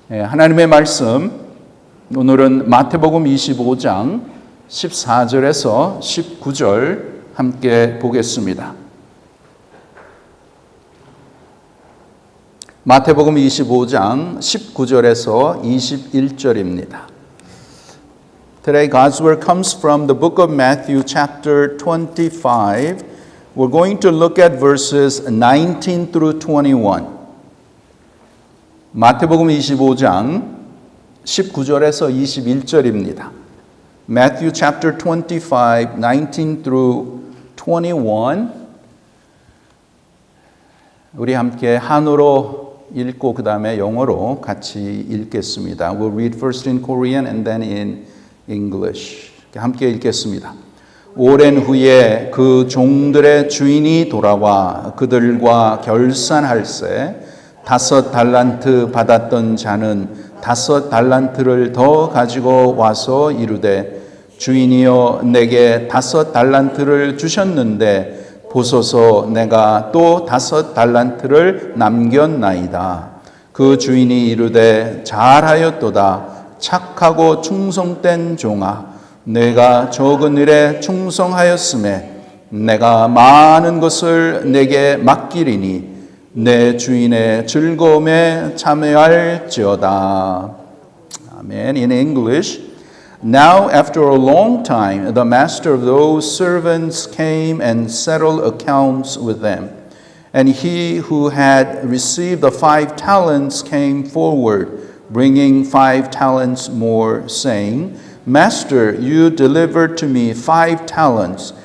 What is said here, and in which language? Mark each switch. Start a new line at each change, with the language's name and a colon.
Korean: 하나님의 말씀, 오늘은 마태복음 25장 14절에서 19절 함께 보겠습니다. 마태복음 25장 19절에서 21절입니다.
English: Today God's word comes from the book of Matthew chapter 25. We're going to look at verses 19 through 21.
Korean: 마태복음 25장 19절에서 21절입니다.
English: Matthew chapter 25, 19 through 21.
Korean: 우리 함께 한어로 읽고 그 다음에 영어로 같이 읽겠습니다.
English: We'll read first in Korean and then in English.
Korean: 함께 읽겠습니다. 오랜 후에 그 종들의 주인이 돌아와 그들과 결산할세 5 달란트 받았던 자는 5 달란트를 더 가지고 와서 이르되 주인이여 내게 5 달란트를 주셨는데 보소서 내가 또 5 달란트를 남겼나이다. 그 주인이 이르되 잘하였도다. 착하고 충성된 종아 내가 적은 일에 충성하였음에 내가 많은 것을 내게 맡기리니 내 주인의 즐거움에 참여할지어다.
English: Amen. In English, now after a long time, the master of those servants came and settled accounts with them. And he who had received the 5 talents came forward, bringing 5 talents more, saying, Master, you delivered to me 5 talents.